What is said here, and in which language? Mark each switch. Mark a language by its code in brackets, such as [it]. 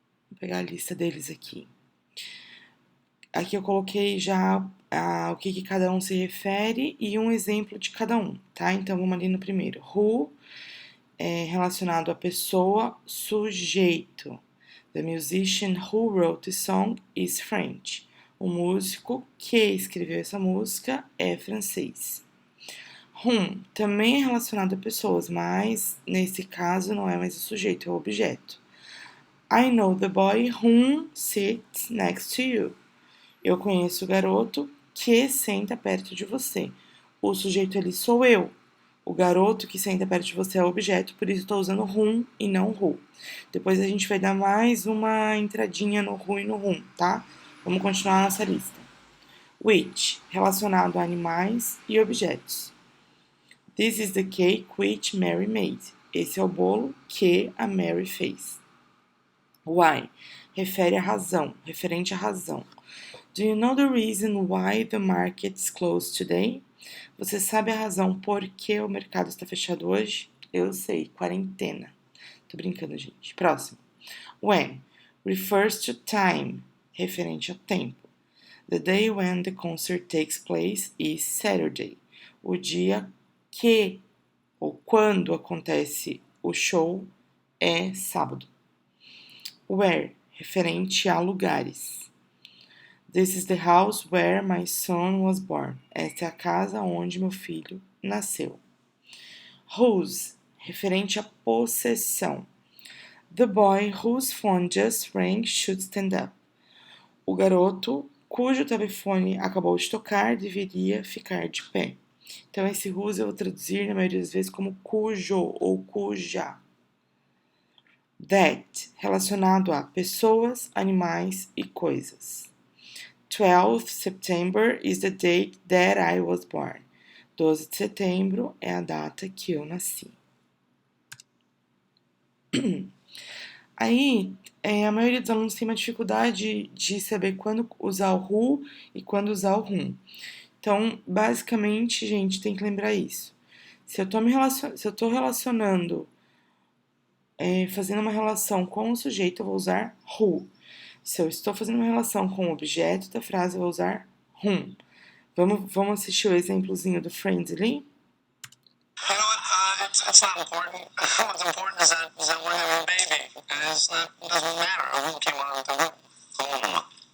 [pt] Vou pegar a lista deles aqui. Aqui eu coloquei já o que cada um se refere e um exemplo de cada um, tá? Então vamos ali no primeiro. Who é relacionado à pessoa, sujeito. [en] The musician who wrote the song is French. [pt] O músico que escreveu essa música é francês. Whom também é relacionado a pessoas, mas nesse caso não é mais o sujeito, é o objeto. [en] I know the boy whom sits next to you. [pt] Eu conheço o garoto que senta perto de você. O sujeito ali sou eu. O garoto que senta perto de você é o objeto, por isso estou usando whom e não who. Depois a gente vai dar mais uma entradinha no who e no whom, tá? Vamos continuar a nossa lista. Which, relacionado a animais e objetos. [en] This is the cake which Mary made. [pt] Esse é o bolo que a Mary fez. Why, refere à razão, referente à razão. [en] Do you know the reason why the market is closed today? [pt] Você sabe a razão por que o mercado está fechado hoje? Eu sei, quarentena. Tô brincando, gente. Próximo. [en] When refers to time, [pt] referente ao tempo. [en] The day when the concert takes place is Saturday. [pt] O dia que ou quando acontece o show é sábado. Where, referente a lugares. [en] This is the house where my son was born. [pt] Esta é a casa onde meu filho nasceu. Whose, referente à possessão. [en] The boy whose phone just rang should stand up. [pt] O garoto cujo telefone acabou de tocar deveria ficar de pé. Então, esse whose eu vou traduzir na maioria das vezes como cujo ou cuja. That, relacionado a pessoas, animais e coisas. [en] 12th September is the date that I was born. [pt] 12 de setembro é a data que eu nasci. Aí, a maioria dos alunos tem uma dificuldade de saber quando usar o who e quando usar o whom. Então, basicamente, gente, tem que lembrar isso. Se eu tô relacionando, fazendo uma relação com o sujeito, eu vou usar who. Se eu estou fazendo uma relação com o objeto da frase, eu vou usar whom. Vamos assistir o exemplozinho do Friends ali? [en] You know what? It's not important. What's important is that we're having a baby. It doesn't matter who came out of the womb.